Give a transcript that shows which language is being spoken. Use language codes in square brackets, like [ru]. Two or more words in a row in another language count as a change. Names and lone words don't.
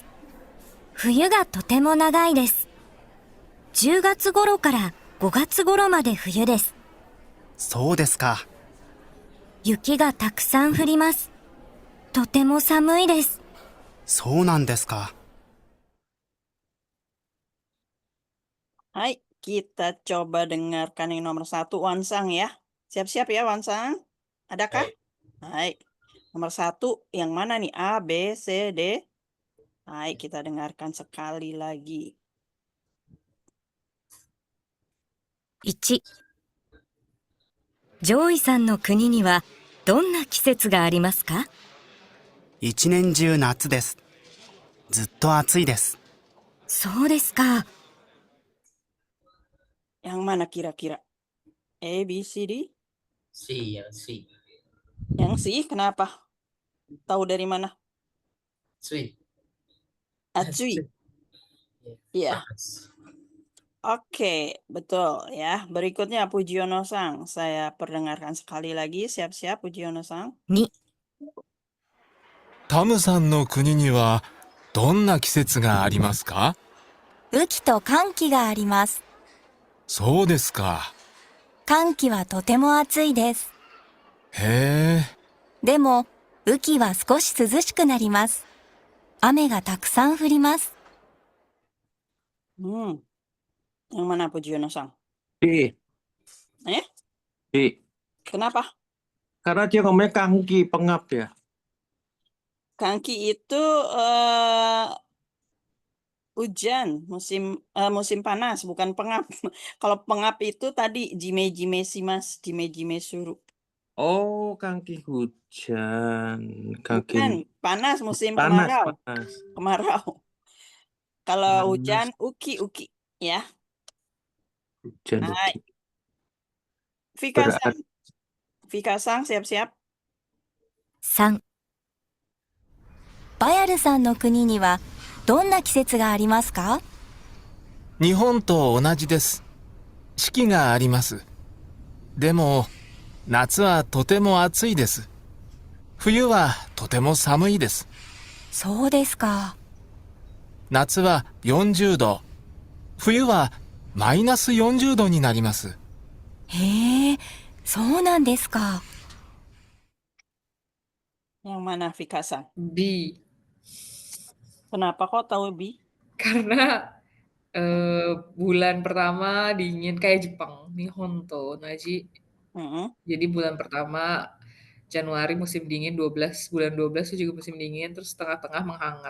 [ja] 冬がとても長いです。10月頃から5月頃まで冬です。そうですか。雪がたくさん降ります。とても寒いです。そうなんですか。 [id] Hai, kita coba dengarkan yang nomor 1, Wansang ya. Siap-siap ya, Wansang? Adakah? Hai. Nomor 1, yang mana nih? A, B, C, D? Hai, kita dengarkan sekali lagi. [ja] 1、上位さんの国にはどんな季節がありますか？一年中夏です。ずっと暑いです。そうですか。 [id] Yang mana kira-kira? A, B, C, D? C, yang C. Yang C, kenapa? Tahu dari mana? [en] Sweet. [ja] Atsui. Iya. [id] Panas. Oke, betul ya. Berikutnya Pujiono-sang. Saya perdengarkan sekali lagi. Siap-siap Pujiono-sang. [ja] 2、タムさんの国にはどんな季節がありますか？雨季と寒季があります。そうですか。寒季はとても暑いです。へえ。でも、雨季は少し涼しくなります。雨がたくさん降ります。 [id] Yang mana Pujiono-sang? D. Eh? D. Kenapa? Karena dia ngomongnya kangki, pengap ya. Kangki itu hujan, musim panas, bukan pengap. Kalau pengap itu tadi [ja] じめじめ します、じめじめ する. Oh, kangki hujan. Kangki [id] Bukan, panas musim panas, kemarau. panas. Kemarau. Kalau Panas. hujan uki-uki ya. Hujan, Hai. [ja] uki. [id] Vika-san. Vika-san siap-siap. [ja] 3、バヤルさんの国にはどんな季節がありますか？日本と同じです。四季があります。でも、夏はとても暑いです。冬はとても寒いです。そうですか。夏は40度、冬はマイナス40度になります。へえ、そうなんですか。 [id] Yang mana Vika-san? B. Kenapa kok tahu B? Karena bulan pertama dingin kayak Jepang, [ja] にほんと、なじ. [id] Jadi bulan pertama Januari musim dingin, bulan 12 itu juga musim dingin, terus tengah-tengah menghangat.